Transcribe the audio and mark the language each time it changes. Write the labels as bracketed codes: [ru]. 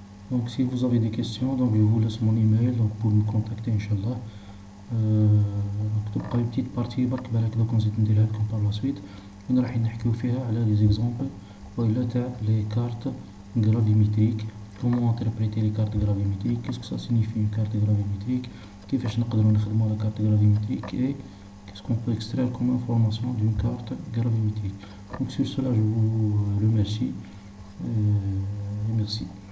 [fr] Donc si vous avez des questions, donc je vous laisse mon email donc pour me contacter Inch'Allah. [ar] Donc تبقى [fr] une petite partie [ar] برك بالك دوك نزيد نديرها لكم [fr] par la suite [ar] وين راح نحكيو فيها على [fr] les exemples [ar] وإلا تاع [fr] les cartes gravimétriques. Comment interpréter les cartes gravimétriques, qu'est-ce que ça signifie une carte gravimétrique, [ar] كيفاش نقدروا نخدموا [fr] la carte gravimétrique et qu'est-ce qu'on peut extraire comme information d'une carte gravimétrique. Donc sur cela je vous remercie et merci.